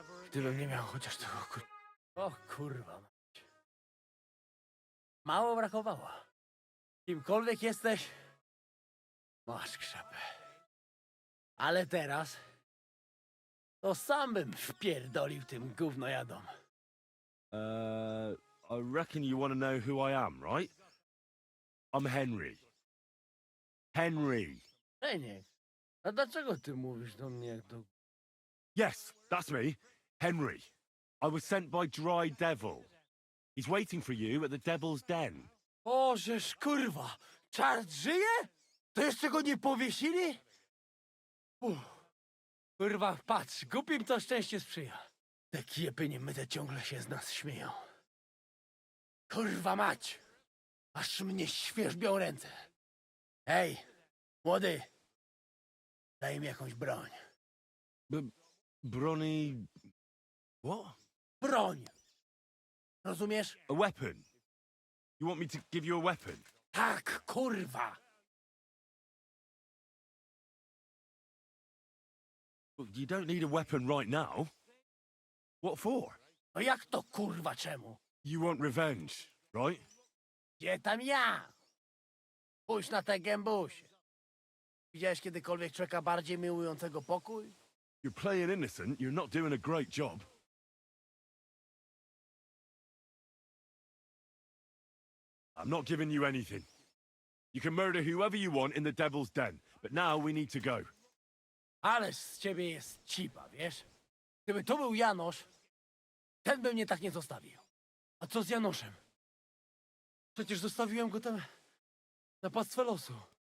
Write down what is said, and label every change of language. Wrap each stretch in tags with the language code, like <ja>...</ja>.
<pl>Gdybym nie miał chociaż tego O kurwa. Mało brakowało. Kimkolwiek jesteś, masz krzepę. Ale teraz to sam bym wpierdolił tym gównojadom.</pl> <en>I reckon you want to know who I am, right? I'm Henry. Henry.</en> <pl>Eniek, a dlaczego ty mówisz do mnie jak do...</pl> <en>Yes, that's me. Henry. I was sent by Dry Devil. He's waiting for you at the Devil's Den.</en> <pl>Ożeż kurwa, czart żyje? To jeszcze go nie powiesili? Kurwa, patrz, głupim to szczęście sprzyja. Te kiepy niemyte ciągle się z nas śmieją. Kurwa mać! Aż mnie świerzbią ręce. Hej, młody, daj mi jakąś broń.</pl> <en>Bronny... What?</en> <pl>Broń! Rozumiesz?</pl> <en>A weapon? You want me to give you a weapon?</en> <pl>Tak, kurwa!</pl> <en>You don't need a weapon right now. What for?</en> <pl>No jak to kurwa czemu?</pl> <en>You want revenge, right?</en> <pl>Gdzie tam ja? Spójrz na te gębusie. Widziałeś kiedykolwiek człowieka bardziej miłującego pokój?</pl> <en>You're playing innocent, you're not doing a great job. I'm not giving you anything. You can murder whoever you want in the Devil's Den, but now we need to go.</en> <pl>Ależ z ciebie jest cipa, wiesz? Gdyby to był Janosz, ten by mnie tak nie zostawił. A co z Janoszem? Przecież zostawiłem go tam na pastwę losu.</pl>